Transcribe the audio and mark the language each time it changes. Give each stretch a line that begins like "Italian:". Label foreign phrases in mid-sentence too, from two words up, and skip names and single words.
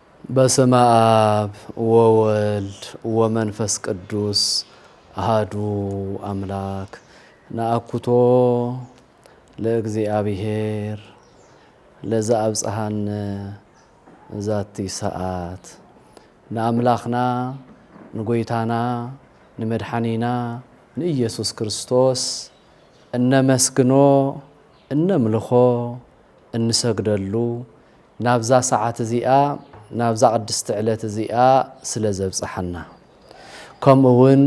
Geez: በስመ አብ ወወልድ ወመንፈስ ቅዱስ አሐዱ አምላክ ነአኩቶ ለእግዚአብሔር ለዘአብጽሐነ ዛቲ ሰዓት
Tigrinya: ነአምላኽና ንጎይታና ንመድኃኒና ንኢየሱስ ክርስቶስ እነመስግኖ እነምልኾ እንሰግደሉ ናብዛ ሰዓት እዚኣ ናብዛ ቅድስቲ ዕለት እዚኣ ስለ ዘብጽሐና ከምኡውን